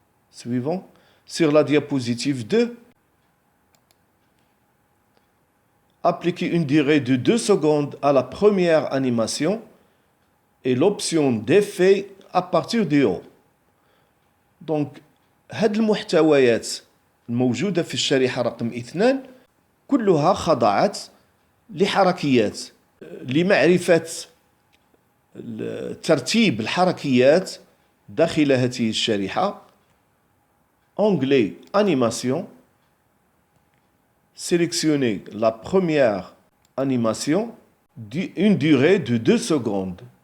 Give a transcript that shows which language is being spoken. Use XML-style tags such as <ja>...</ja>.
<fr>Suivant. Sur la diapositive 2, appliquez une durée de 2 secondes à la première animation et l'option d'effet à partir du haut.</fr> <ar>Donc, هاد المحتويات الموجودة في الشريحة رقم 2 كلها خضعت لحركيات لمعرفة ترتيب الحركيات داخل هذه الشريحة.</ar> <fr>Onglet Animation. Sélectionnez la première animation d'une durée de 2 secondes.</fr>